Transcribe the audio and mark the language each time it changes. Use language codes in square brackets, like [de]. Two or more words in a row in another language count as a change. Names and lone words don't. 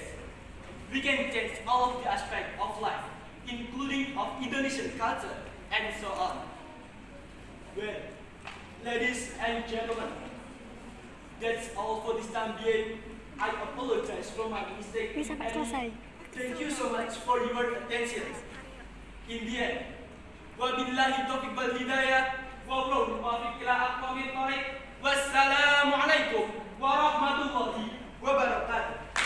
[en] We can change all of the aspects of life, including of Indonesian culture and so on. Well, ladies and gentlemen, that's all for this time being. I apologize for my mistake. And thank you so much for your attention. In the end, [ar] وبالله التوفيق والهداية, والموفق إلى أقوم الطريق. والسلام عليكم ورحمة الله وبركاته.